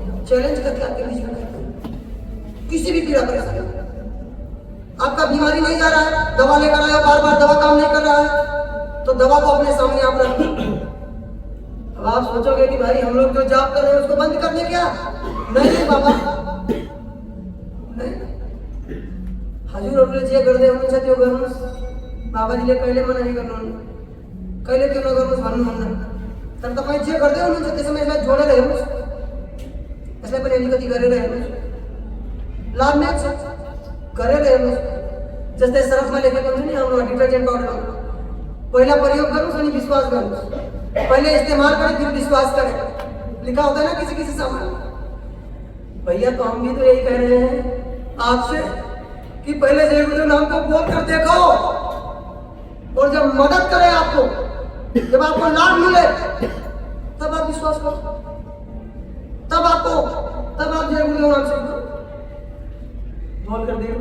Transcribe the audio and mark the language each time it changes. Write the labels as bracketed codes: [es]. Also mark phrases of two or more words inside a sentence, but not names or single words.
[hi] चैलेंज करके आपके बीच में कहते हैं, किसी भी पीड़ा परेशानी, आपका बीमारी नहीं जा रहा है, दवा लेकर आए, बार बार दवा काम नहीं कर रहा है, तो दवा को अपने सामने आप रखो। अब आप सोचोगे कि भाई हम लोग जो जाप कर रहे हैं उसको बंद करने क्या? नहीं बाबा, नहीं। [ne] हजूर और जे गर्दे म्हणून छत्यो गर्नुस बाबाजीले कहिले मना नहीं गर्नु, कहिले क्यों न गर्नुस भन्नु हुन्न, तर तपाईं जे गर्दै हुनुहुन्छ त्यसमा यसलाई जोडेर हेर्नुस्, यसलाई पनि अलिकति गरेर हेर्नुस्, लाभ मिल्छ, गरेर हेर्नुस्। जस्तै सरफमा लेखेको हुन्छ नि हाम्रो डिटर्जेन्ट पाउडर, पहिला प्रयोग गर्नुस् अनि विश्वास गर्नुस्, [hi] पहले इस्तेमाल करें फिर विश्वास करें, लिखा होता है ना किसी किसी सामान। भैया तो हम भी तो यही कह रहे हैं आपसे कि पहले जय गुरुदेव नाम को बोल कर देखो, और जब मदद करे आपको जब आपको लाभ मिले तब आप विश्वास करो, तब आप जय गुरुदेव नाम से बोल कर देख लो।